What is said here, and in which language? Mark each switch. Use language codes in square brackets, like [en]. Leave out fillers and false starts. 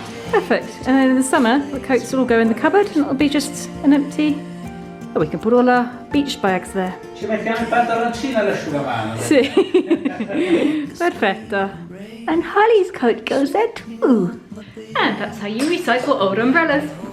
[en] Perfect. And then in the summer, the coats will all go in the cupboard and it'll be just an empty... Oh, we can put all our beach bags there. [it] Ci mettiamo il pantaloncino all'asciugamano. Sì. Perfetto. [en] And Holly's coat goes there too. And that's how you recycle old umbrellas.